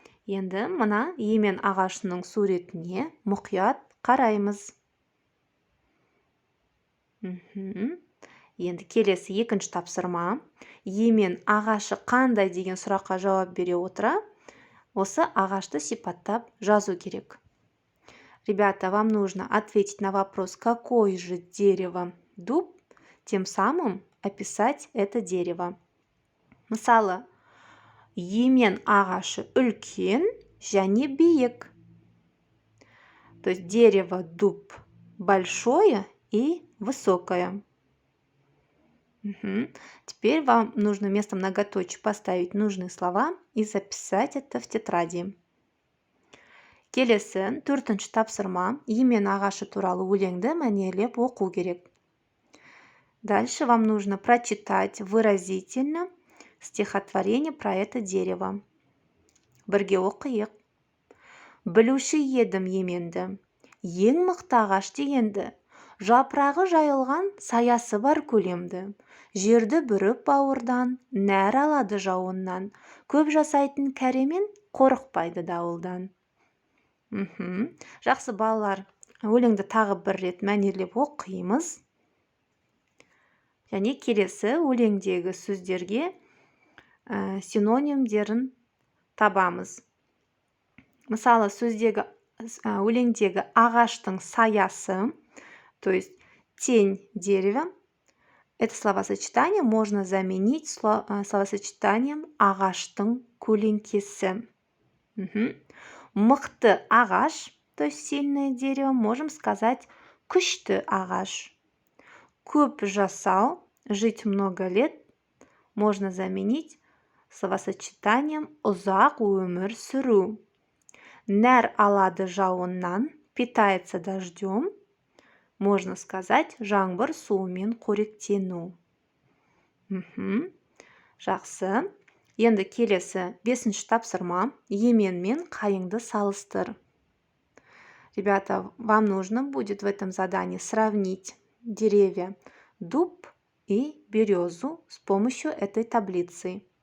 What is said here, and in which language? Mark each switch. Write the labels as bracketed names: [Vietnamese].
[Kazakh] Енді мына емен ағашының суретіне мұқият қараймыз. Енді келесі екінші тапсырма. Емен ағашы қандай деген сұраққа жауап бере отыра, осы ағашты сипаттап жазу керек. [Russian] Ребята, вам нужно ответить на вопрос, какое же дерево дуб, тем самым описать это дерево. [Kazakh] Мысалы, емен ағашы үлкен және биік. [Russian] То есть дерево дуб большое и высокое. Теперь вам нужно вместо многоточия поставить нужные слова и записать это в тетради. [Kazakh] Келесі, төртінші тапсырма, емен ағашы туралы өлеңді мәнерлеп оқу керек. [Russian] Дальше вам нужно прочитать выразительно стихотворение про это дерево. [Kazakh] Бірге оқиық. Білуші едім еменді, ең мықты ағаш дегенді, жапырағы жайылған саясы бар көлемді, жерді бүріп бауырдан, нәр алады жауыннан, көп жасайтын кәремен қорықпайды дауылдан. Жақсы балалар, өлеңді тағы бір рет мәнерлеп оқимыз. Және келесі өлеңдегі сөздерге синонимдерін табамыз. Мысалы, өлеңдегі ағаштың саясы, [Russian] то есть тень дерева, это словосочетание можно заменить словосочетанием [Kazakh] ағаштың көлеңкесі. Мықты ағаш, [Russian] то есть сильное дерево, можем сказать [Kazakh] күшті ағаш. Көп жасау, [Russian] жить много лет, можно заменить словосочетанием [Kazakh] ұзақ өмір сүру. Нәр алады жауыннан, [Russian] питается дождем, можно сказать [Kazakh] жаңбыр суымен қоректену. Жақсы. Енді келесі бесінші тапсырма, емен мен қайыңды салыстыр. [Russian] Ребята, вам нужно будет в этом задании сравнить деревья дуб и березу с помощью этой таблицы.